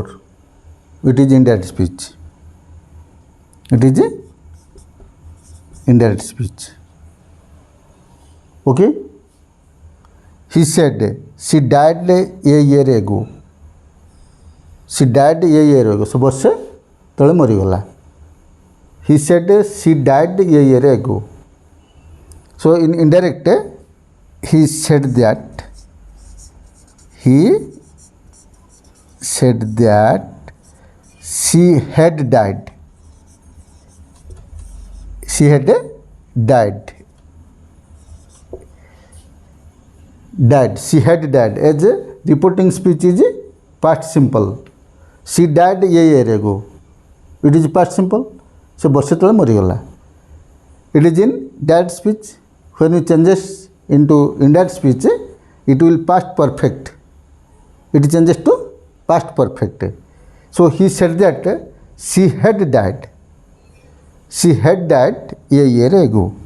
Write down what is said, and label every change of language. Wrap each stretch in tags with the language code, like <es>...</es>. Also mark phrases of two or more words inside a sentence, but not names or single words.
<en>It is indirect speech. Okay. He said, she died a year ago.</en> <or>So ବର୍ଷେ ତଳେ ମରିଗଲା.</or> <en>He said she died a year ago. So in indirect, he said that she had died. She had died. As a reporting speech is past simple. She died a year ago. It is past simple.</en> <or>So ବର୍ଷେ ତଳେ ମରିଗଲା.</or> <en>It is in direct speech. When you changes into indirect speech, it will past perfect. It changes to past perfect. So he said that she had died. She had died a year ago.</en>